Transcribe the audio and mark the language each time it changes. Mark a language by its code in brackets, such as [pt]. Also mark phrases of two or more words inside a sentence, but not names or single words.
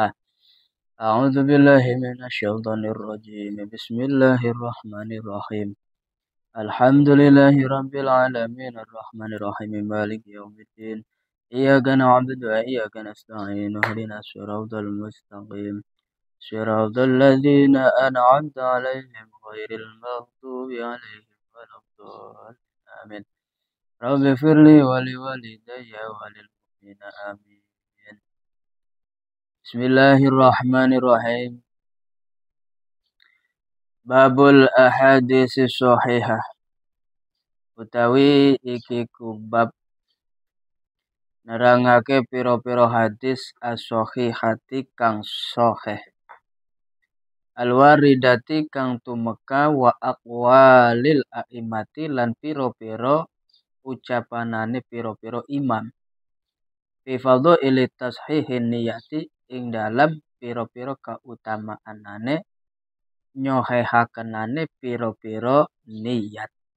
[ar] أعوذ بالله من الشيطان الرجيم بسم الله الرحمن الرحيم الحمد لله رب العالمين الرحمن الرحيم مالك يوم الدين إياك نعبد وإياك نستعين اهدنا الصراط المستقيم صراط الذين أنعمت عليهم غير المغضوب عليهم ولا الضالين آمين رب اغفر لي ولوالدي وللمؤمنين آمين. بسم الله الرحمن الرحيم باب الأحاديث الصحيحة [jv] utawi iki kubab nerangake pira-pira hadis as-shahihati kang sahih al-waridati kang tumeka [ar] وأقوال الأئمة [jv] lan pira-pira ucapanane pira-pira imam [ar] في فضائل تصحيح النية [jv] ing dalam pira-pira kautamaanane nyohehakenane pira-pira niyat.